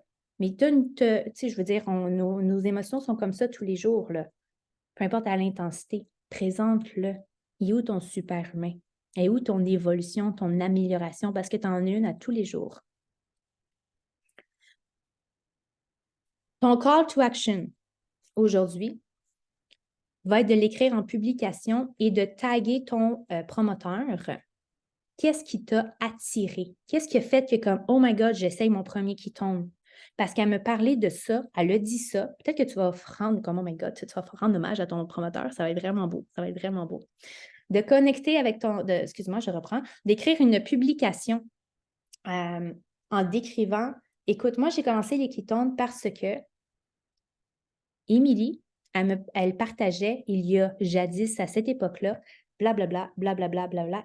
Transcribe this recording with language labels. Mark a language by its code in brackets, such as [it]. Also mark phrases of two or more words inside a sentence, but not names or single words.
[fr] Mais tu sais, je veux dire, nos émotions sont comme ça tous les jours, là. Peu importe à l'intensité, présente-le. Et où ton super humain? Et où ton évolution, ton amélioration? Parce que tu en as une à tous les jours. Ton [en] call to action [fr] aujourd'hui va être de l'écrire en publication et de taguer ton promoteur. Qu'est-ce qui t'a attiré? Qu'est-ce qui a fait que comme, [en] oh my God, [fr] j'essaye mon premier qui tombe? Parce qu'elle me parlait de ça, elle a dit ça. Peut-être que tu vas rendre comme, [en] oh my God, [fr] tu vas rendre hommage à ton promoteur. Ça va être vraiment beau. Ça va être vraiment beau. De connecter avec excuse-moi, je reprends. D'écrire une publication en décrivant, écoute, moi, j'ai commencé les ketones parce que Émilie, elle partageait il y a jadis, à cette époque-là, blablabla, blablabla, blablabla.